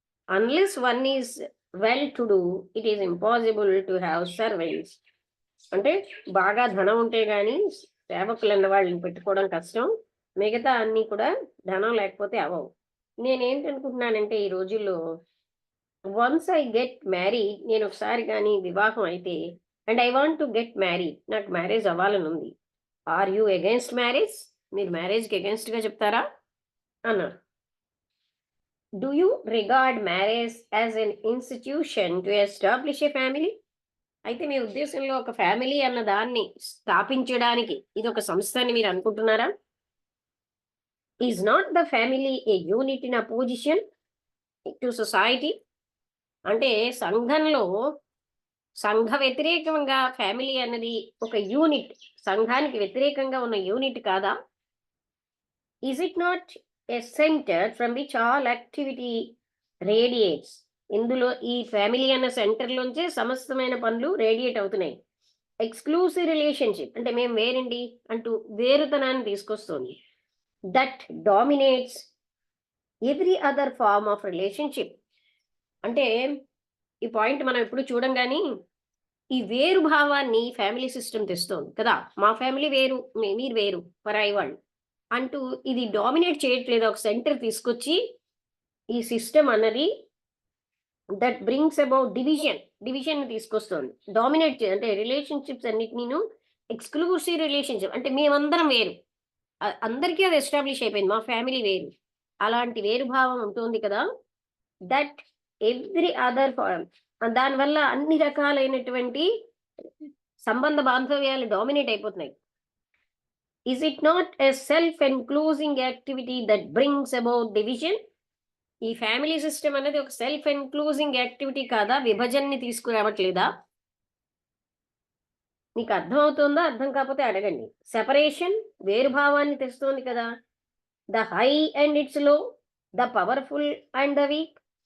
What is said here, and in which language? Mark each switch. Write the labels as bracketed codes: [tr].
[en] Unless one is well to do, it is impossible to have servants. [te] అంటే బాగా ధనం ఉంటే గానీ సేవకులన్న వాళ్ళని పెట్టుకోవడం కష్టం. మిగతా అన్ని కూడా ధనం లేకపోతే అవ్వవు. నేనేంటనుకుంటున్నానంటే ఈ రోజుల్లో [en] once I get married, [te] నేను ఒకసారి కానీ వివాహం అయితే, [en] and I want to get married, [te] నాకు మ్యారేజ్ అవ్వాలని ఉంది. [en] Are you against marriage? [te] మీరు మ్యారేజ్కి అగేన్స్ట్గా చెప్తారా అన్నారు. [en] Do you regard marriage as an institution to establish a family? [te] అయితే మీ ఉద్దేశంలో ఒక ఫ్యామిలీ అన్న దాన్ని స్థాపించడానికి ఇది ఒక సంస్థ అని మీరు అనుకుంటున్నారా? [en] Is not the family a unit in opposition to society? [te] అంటే సంఘంలో సంఘ వ్యతిరేకంగా ఫ్యామిలీ అన్నది ఒక యూనిట్, సంఘానికి వ్యతిరేకంగా ఉన్న యూనిట్ కాదా? [en] Is it not a center from which all activity radiates? [te] ఇందులో ఈ ఫ్యామిలీ అన్న సెంటర్లోంచే సమస్తమైన పనులు రేడియేట్ అవుతున్నాయి. ఎక్స్క్లూసివ్ రిలేషన్షిప్ అంటే మేము వేరండి అంటూ వేరుతనాన్ని తీసుకొస్తుంది. [en] That dominates every other form of relationship. [te] అంటే ఈ పాయింట్ మనం ఎప్పుడు చూడం కానీ ఈ వేరు భావాన్ని ఫ్యామిలీ సిస్టమ్ తెస్తోంది కదా. మా ఫ్యామిలీ వేరు, మీరు వేరు, పరాయి వాళ్ళు అంటూ ఇది డామినేట్ చేయట్లేదు. ఒక సెంటర్ తీసుకొచ్చి ఈ సిస్టమ్ అన్నది [en] that brings about division [te] తీసుకొస్తుంది. డామినేట్ అంటే రిలేషన్షిప్స్ అన్నిటినీను ఎక్స్క్లూసివ్ రిలేషన్షిప్ అంటే మేమందరం వేరు, అందరికీ అది ఎస్టాబ్లిష్ అయిపోయింది, మా ఫ్యామిలీ వేరు. అలాంటి వేరుభావం ఉంటుంది కదా. [en] that every other form, [te] దానివల్ల అన్ని రకాలైనటువంటి సంబంధ బాంధవ్యాలు డామినేట్ అయిపోతున్నాయి. [en] Is it not a self-enclosing activity that brings about division? [te] ఈ ఫ్యామిలీ సిస్టమ్ అనేది ఒక సెల్ఫ్ ఎన్క్లూజింగ్ యాక్టివిటీ కాదా? విభజనని తీసుకురావట్లేదా? మీకు అర్థమవుతుందా? అర్థం కాకపోతే అడగండి. సెపరేషన్ వేరుభావాన్ని తెస్తోంది కదా! [en] The high and it's low, the powerful and the weak.